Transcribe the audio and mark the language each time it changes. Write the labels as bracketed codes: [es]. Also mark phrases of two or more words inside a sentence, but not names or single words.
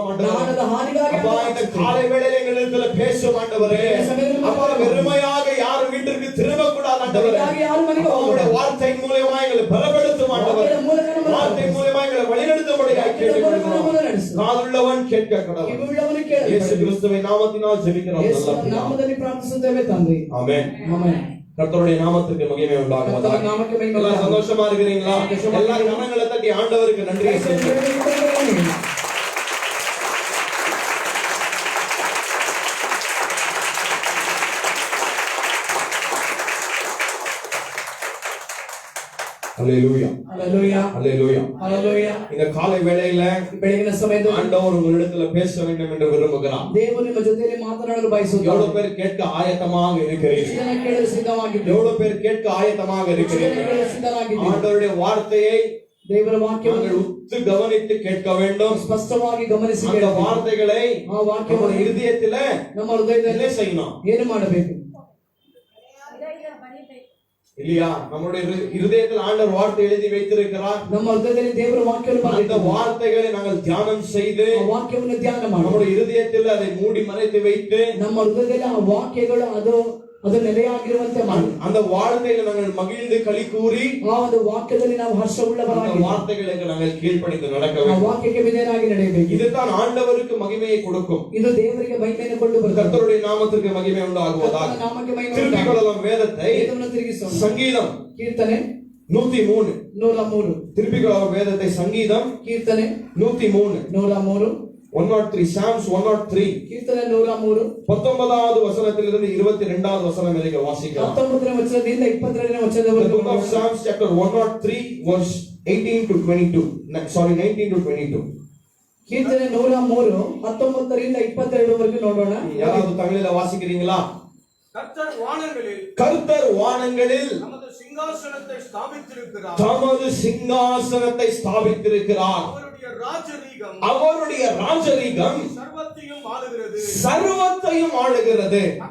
[ta] ஆண்டவரே, அப்பா இந்த காலை வேளையில எங்களிடத்துல பேசும். ஆண்டவரே, அப்பா வெறுமையாக யாரும் வீட்டிற்கு திரும்பக்கூடாது. ஆண்டவரே, உங்களுடைய வார்த்தை மூலமா எங்களை பலப்படுத்தும். ஆண்டவரே, வார்த்தை மூலமா எங்களை வழிநடத்தும்படியாக கேட்டுக்கொள்கிறோம். காதுள்ளவன் கேட்க கடவன். [kn] ಕಿವಿಯುಳ್ಳವನು ಕೇಳಲಿ. [ta] இயேசு கிறிஸ்துவின் நாமத்தினால் ஜெபிக்கிறோம். [kn] ಯೇಸುವಿನ [ta] நல்ல பிதாவே. [kn] ನಾಮದಲ್ಲಿ ಪ್ರಾರ್ಥಿಸುತ್ತೇವೆ ತಂದೆ. [ta] ஆமென். [kn] ಆಮೆನ್. [ta] கர்த்தருடைய நாமத்துக்கு மகிமை உண்டாகுவதாக. [kn] ಕರ್ತನ ನಾಮಕ್ಕೆ ಮಹಿಮೆ [ta] எல்லாம் [kn] ಉಂಟಾಗಲಿ. [ta] சந்தோஷமா இருக்கிறீங்களா? எல்லா கரங்களை தட்டி ஆண்டவருக்கு நன்றி சொல்லுங்க. அல்லேலூயா, [kn] ಹಲ್ಲೆಲೂಯಾ, [ta] அல்லேலூயா. [kn] ಹಲ್ಲೆಲೂಯಾ. [ta] இந்த காலை வேளையில [kn] ಬೆಳಗಿನ ಸಮಯದಲ್ಲಿ [ta] ஆண்டவர் உங்களிடத்துல பேச வேண்டும் என்று விரும்புகிறார். [kn] ದೇವರು ನಿಮ್ಮ ಜೊತೆಯಲ್ಲಿ ಮಾತನಾಡಲು ಬಯಸುತ್ತಾರೆ. [ta] எவ்வளவு பேர் கேட்க ஆயத்தமாக இருக்கிறீர்கள்? [kn] ಇದನ್ನು ಕೇಳಲು ಸಿದ್ಧವಾಗಿದ್ದೀವಿ. [ta] எவ்வளவு பேர் கேட்க ஆயத்தமாக இருக்கிறீர்கள்? [kn] ಕೇಳಲು ಸಿದ್ಧರಾಗಿದ್ದೀವಿ. [ta] ஆண்டவருடைய வார்த்தையை [kn] ದೇವರ ವಾಕ್ಯವನ್ನು [ta] நாங்கள் உத்து கவனித்து கேட்க வேண்டும். [kn] ಸ್ಪಷ್ಟವಾಗಿ ಗಮನಿಸಿ [ta] அந்த [kn] ಕೇಳಬೇಕು. [ta] வார்த்தைகளை [kn] ಆ ವಾಕ್ಯವನ್ನು [ta] நம்முடைய இருதயத்தில [kn] ನಮ್ಮ ಹೃದಯದಲ್ಲಿ [ta] என்ன செய்யணும் [kn] ಏನು ಮಾಡಬೇಕು? [ta] இல்லையா? நம்முடைய இருதயத்தில் ஆண்டவர் வார்த்தை எழுதி வைத்திருக்கிறார். [kn] ನಮ್ಮ ಹೃದಯದಲ್ಲಿ ದೇವರ ವಾಕ್ಯವನ್ನು [ta] அந்த [kn] ಬರೆದಿದ್ದಾನೆ. [ta] வார்த்தைகளை நாங்கள் தியானம் செய்து [kn] ಆ ವಾಕ್ಯವನ್ನು ಧ್ಯಾನ ಮಾಡಿ [ta] நம்முடைய இருதயத்தில் அதை மூடி மறைத்து வைத்து [kn] ನಮ್ಮ ಹೃದಯದಲ್ಲಿ ಆ ವಾಕ್ಯಗಳು ಅದು ನೆಲೆಯಾಗಿರುವಂತೆ ಮಾಡಿ [ta] அந்த வார்த்தைகளை நாங்கள் மகிழ்ந்து களி கூறி [kn] ಆ ಒಂದು ವಾಕ್ಯದಲ್ಲಿ ನಾವು [ta] அந்த [kn] ಹರ್ಷವುಳ್ಳವರಾಗಿ [ta] வார்த்தைகளுக்கு நாங்கள் கீழ்ப்படிந்து நடக்க [kn] ಆ [ta] வேண்டும். [kn] ವಾಕ್ಯಕ್ಕೆ ವಿಧೇಯರಾಗಿ ನಡೆಯಬೇಕು. [ta] இதுதான் ஆண்டவருக்கு மகிமையை கொடுக்கும். [kn] ಇದು ದೇವರಿಗೆ ಮಹಿಮೆಯನ್ನು ಕೊಂಡು ಬರುತ್ತದೆ. [ta] கர்த்தருடைய நாமத்திற்கு மகிமை உண்டாகுவதாக. [kn] ಕರ್ತನ ನಾಮಕ್ಕೆ ಮಹಿಮೆ [ta] திருப்பிக் [kn] ಉಂಟಾಗಲಿ. [ta] கொள்ளலாம் வேதத்தை. [kn] ವೇದವನ್ನು ತಿರುಗಿಸೋಣ. [ta] சங்கீதம் [kn] ಕೀರ್ತನೆ 103. 103. [ta] திருப்பிக் கொள்ளலாம் வேதத்தை. சங்கீதம் [kn] ಕೀರ್ತನೆ 103. 103. [en] 103 Psalms 103 [kn] ಕೀರ್ತನೆ 103 [ta] 19வது வசனத்திலிருந்து 22வது வசனம் வரைக்கும் வாசிக்கலாம். [kn] 19ನೇ ವಚನದಿಂದ 22ನೇ [en] The [kn] ವಚನದವರೆಗೆ [en] book of Psalms chapter 103 verse 18 to 22. Sorry, 19 to 22. [kn] ಕೀರ್ತನೆ 103 19ರಿಂದ 22ವರೆಗೆ ನೋಡೋಣ. [ta] யாராவது தமிழில வாசிக்கிறீங்களா? கர்த்தர் வானங்களில் நமது சிங்காசனத்தை ஸ்தாபித்திருக்கிறார். அவருடைய ராஜரீகம் சர்வத்தையும் ஆளுகிறது.